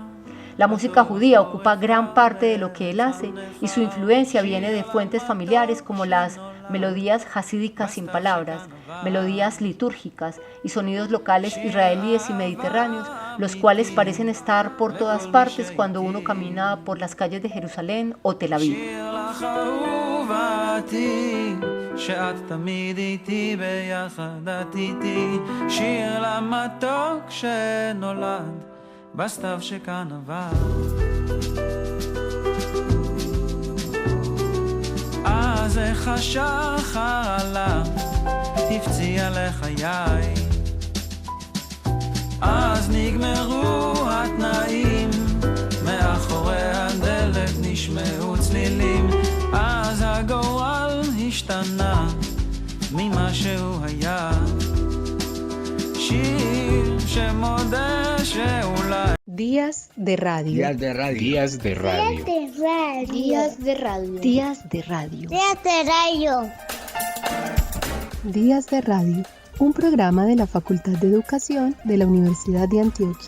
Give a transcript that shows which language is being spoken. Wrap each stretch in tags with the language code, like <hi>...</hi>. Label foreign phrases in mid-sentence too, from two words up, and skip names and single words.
<es>La música judía ocupa gran parte de lo que él hace y su influencia viene de fuentes familiares como las melodías hasídicas sin palabras, melodías litúrgicas y sonidos locales israelíes y mediterráneos, los cuales parecen estar por todas partes cuando uno camina por las calles de Jerusalén o Tel Aviv.</es> <he>בסתיו שכאן עבר אז איך השחר עלה הפציע לחיי אז נגמרו התנאים מאחורי הדלת נשמעו צלילים אז הגורל השתנה ממה שהוא היה שיר שמודה</he> <es>Días de radio. Días de radio. Días de radio. Días de radio. Días de radio. Días de radio. Un programa de la Facultad de Educación de la Universidad de Antioquia.</es>